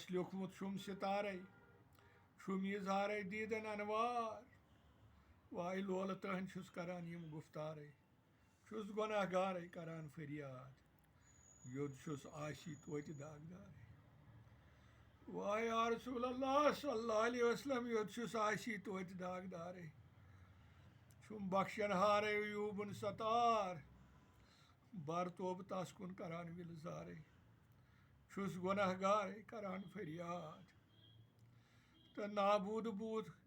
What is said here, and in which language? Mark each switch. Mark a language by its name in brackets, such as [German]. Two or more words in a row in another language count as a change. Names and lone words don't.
[Kashmiri] لیوٗکھمُت چھُم ستارے چھُم اِظہارے دیٖدن انوار واے لولہٕ تٔہنٛدۍ چھُس کران یِم گُفتارے چھُس گۄناہ گارے کران فریاد یوٚد چھُس آشی توتہِ داغدارے واے [Arabic] یا رسول اللہ صلی اللہ علیہ وسلم [Kashmiri] یوٚد چھُس آشی توتہِ داغدارے چھُم بخشن ہارے عیوٗبن ستار بر توبہٕ تس کُن کران وِلزارے چھُس گۄناہ گارے کران فریاد تہٕ نابوٗد بوٗد